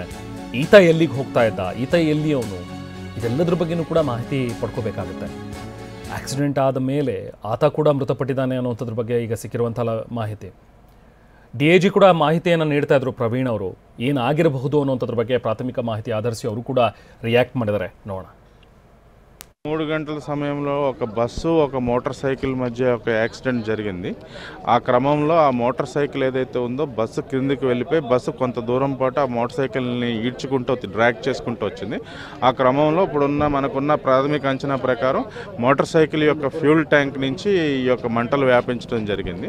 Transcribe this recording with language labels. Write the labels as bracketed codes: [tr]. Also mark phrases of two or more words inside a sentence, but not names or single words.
[kn] ಈತ ಎಲ್ಲಿಗೆ ಹೋಗ್ತಾ ಇದ್ದ, ಈತ ಎಲ್ಲಿ ಅವನು, ಇದೆಲ್ಲದ್ರ ಬಗ್ಗೆನೂ ಕೂಡ ಮಾಹಿತಿ ಪಡ್ಕೋಬೇಕಾಗುತ್ತೆ. ಆಕ್ಸಿಡೆಂಟ್ ಆದ ಮೇಲೆ ಆತ ಕೂಡ ಮೃತಪಟ್ಟಿದ್ದಾನೆ ಅನ್ನೋಂಥದ್ರ ಬಗ್ಗೆ ಈಗ ಸಿಕ್ಕಿರುವಂಥ ಮಾಹಿತಿ. DIG ಕೂಡ ಮಾಹಿತಿಯನ್ನು ನೀಡ್ತಾ ಇದ್ರು ಪ್ರವೀಣ್ ಅವರು, ಏನಾಗಿರಬಹುದು ಅನ್ನೋಂಥದ್ರ ಬಗ್ಗೆ ಪ್ರಾಥಮಿಕ ಮಾಹಿತಿ ಆಧರಿಸಿ ಅವರು ಕೂಡ ರಿಯಾಕ್ಟ್ ಮಾಡಿದ್ದಾರೆ. ನೋಡೋಣ. [te] 3 గంటల సమయంలో ఒక బస్సు ఒక మోటార్ సైకిల్ మధ్య ఒక యాక్సిడెంట్ జరిగింది. ఆ క్రమంలో ఆ మోటార్ సైకిల్ ఏదైతే ఉందో బస్సు కిందకి వెళ్ళిపోయి బస్సు కొంత దూరం పాటు ఆ మోటార్ సైకిల్ని ఈడ్చుకుంటూ డ్రాగ్ చేసుకుంటూ వచ్చింది. ఆ క్రమంలో మనకున్న ప్రాథమిక అంచనా ప్రకారం మోటార్ సైకిల్ యొక్క ఫ్యూల్ ట్యాంక్ నుంచి ఈ యొక్క మంటలు వ్యాపించడం జరిగింది.